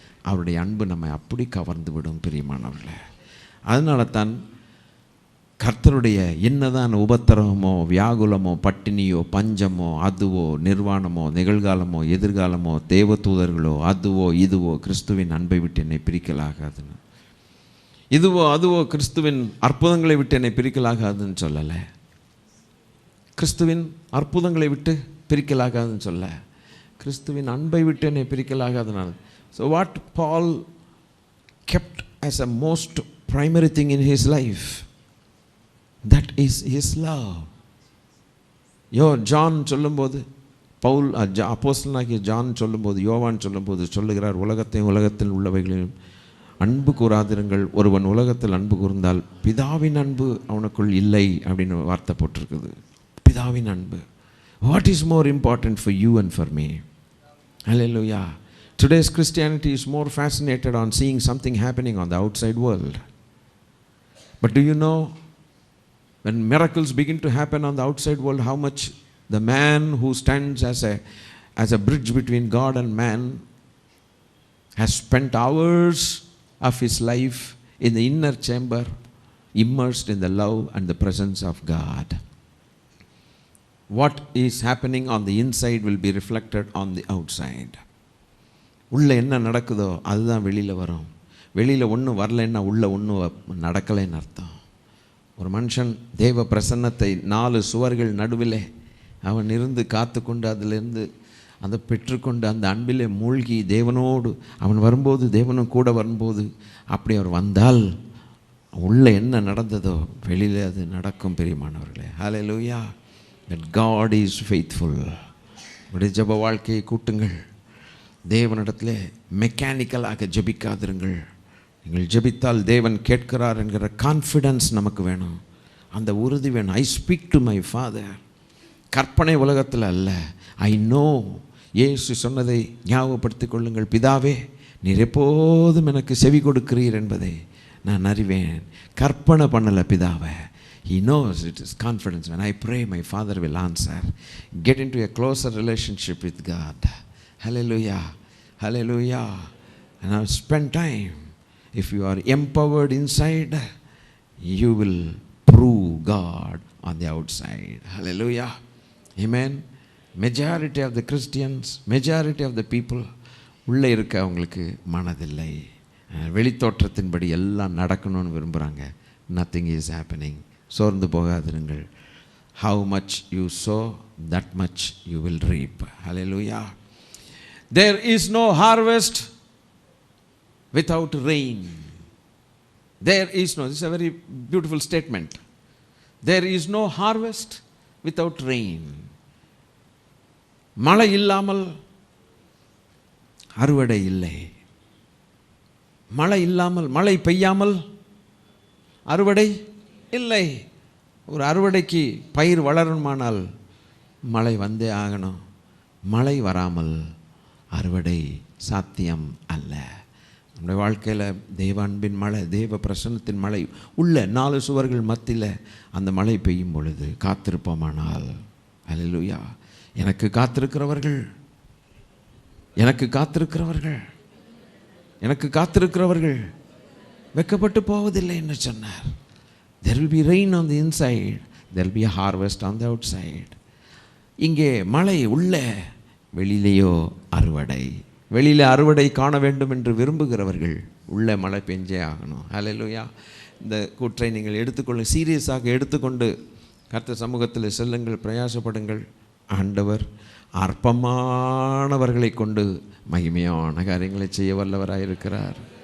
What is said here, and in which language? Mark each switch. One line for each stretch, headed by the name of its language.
Tamil: அவருடைய அன்பு நம்மை அப்படி கவர்ந்து விடும் பிரியமானவர்களே. அதனால தான் கர்த்தருடைய என்னதான் உபத்திரவமோ, வியாகுலமோ, பட்டினியோ, பஞ்சமோ, அதுவோ, நிர்வாணமோ, நிகழ்காலமோ, எதிர்காலமோ, தேவ தூதர்களோ, அதுவோ இதுவோ கிறிஸ்துவின் அன்பை விட்டு என்னை பிரிக்கலாகாதுன்னு, இதுவோ அதுவோ கிறிஸ்துவின் அற்புதங்களை விட்டு என்னை பிரிக்கலாகாதுன்னு சொல்லலை. கிறிஸ்துவின் அற்புதங்களை விட்டு பிரிக்கலாகாதுன்னு சொல்ல, கிறிஸ்துவின் அன்பை விட்டு என்னை பிரிக்கலாகாதுனால.
English: So what Paul kept as a most primary thing in his life, that is his love.
Tamil: John சொல்லும்போது, பவுல் அப்போஸ்தலனாகிய ஜான் சொல்லும்போது, யோவான் சொல்லும்போது சொல்லுகிறார், உலகத்தையும் உலகத்தில் உள்ளவைகளையும் அன்பு கூறாதிருங்கள், ஒருவன் உலகத்தில் அன்பு கூர்ந்தால் பிதாவின் அன்பு அவனுக்குள் இல்லை அப்படின்னு வார்த்தை போட்டிருக்குது. பிதாவின் அன்பு.
English: What is more important for you and for me? Hallelujah. Today's Christianity is more fascinated on seeing something happening on the outside world. But do you know, when miracles begin to happen on the outside world, how much the man who stands as a bridge between God and man has spent hours of his life in the inner chamber, immersed in the love and the presence of God. What is happening on the inside will be reflected on the outside.
Tamil: உள்ளே என்ன நடக்குதோ அதுதான் வெளியில் வரும். வெளியில் ஒன்றும் வரலைன்னா உள்ளே ஒன்றும் நடக்கலைன்னு அர்த்தம். ஒரு மனுஷன் தேவ பிரசன்னத்தை 4 சுவர்கள் நடுவிலே அவன் இருந்து காத்து கொண்டு அதிலிருந்து அதை பெற்றுக்கொண்டு அந்த அன்பிலே மூழ்கி தேவனோடு அவன் வரும்போது, தேவனும் கூட வரும்போது, அப்படி அவர் வந்தால் உள்ளே என்ன நடந்ததோ வெளியில் அது நடக்கும் பிரியமானவர்களே. ஹல்லேலூயா.
English: That God is faithful.
Tamil: உடைய ஜெப வாழ்க்கையை கூட்டுங்கள். தேவனிடத்திலே மெக்கானிக்கலாக ஜெபிக்காதிருங்கள். நீங்கள் ஜெபித்தால் தேவன் கேட்கிறார் என்கிற கான்ஃபிடன்ஸ் நமக்கு வேணும், அந்த உறுதி வேணும்.
English: I speak to my father.
Tamil: கற்பனை உலகத்தில் அல்ல.
English: I know.
Tamil: இயேசு சொன்னதை ஞாபகப்படுத்திக் கொள்ளுங்கள். பிதாவே, நீர் எப்போதும் எனக்கு செவி கொடுக்கிறீர் என்பதை நான் அறிவேன். கற்பனை பண்ணலை பிதாவை.
English: He knows it is confidence. When I pray, my Father will answer. Get into a closer relationship with God. Hallelujah. Hallelujah. And now spend time. If you are empowered inside, you will prove God on the outside. Hallelujah. Amen. Majority of the Christians, majority of the people,
Tamil: உள்ளே இருக்க அவங்களுக்கு மனதில்லை. வெளித்தோற்றத்தின்படி எல்லாம் நடக்கணும்னு விரும்புகிறாங்க.
English: Nothing is happening.
Tamil: சோர்ந்து போகாதிருங்கள்.
English: How much you sow, that much you will reap. Hallelujah. There is no harvest without rain. There is no, this is a very beautiful statement. There is no harvest without rain.
Tamil: மழை இல்லாமல் அறுவடை இல்லை. மழை இல்லாமல், மழை பெய்யாமல் அறுவடை இல்லை. ஒரு அறுவடைக்கு பயிர் வளரணுமானால் மழை வந்தே ஆகணும். மழை வராமல் அறுவடை சாத்தியம் அல்ல. நம்முடைய வாழ்க்கையில் தெய்வ அன்பின் மழை, தெய்வ பிரசன்னத்தின் மழை உள்ள 4 சுவர்கள் மத்தியில் அந்த மழை பெய்யும் பொழுது காத்திருப்போமானால், அல்லேலூயா, எனக்கு காத்திருக்கிறவர்கள், எனக்கு காத்திருக்கிறவர்கள், எனக்கு காத்திருக்கிறவர்கள் வெட்கப்பட்டு போவதில்லை என்று சொன்னார்.
English: There will be rain on the inside, there will be a harvest on the outside.
Tamil: இங்கே மழை உள்ள, வெளியிலேயோ அறுவடை. வெளியில் அறுவடை காண வேண்டும் என்று விரும்புகிறவர்கள் உள்ள மழை பெஞ்சே ஆகணும். ஹல்லேலூயா. இந்த கூற்றை நீங்கள் எடுத்துக்கொள்ள, சீரியஸாக எடுத்துக்கொண்டு கர்த்தர் சமூகத்தில் செல்லுங்கள், பிரயாசப்படுங்கள். ஆண்டவர் அற்பமானவர்களை கொண்டு மகிமையான காரியங்களை செய்ய வல்லவராக இருக்கிறார்.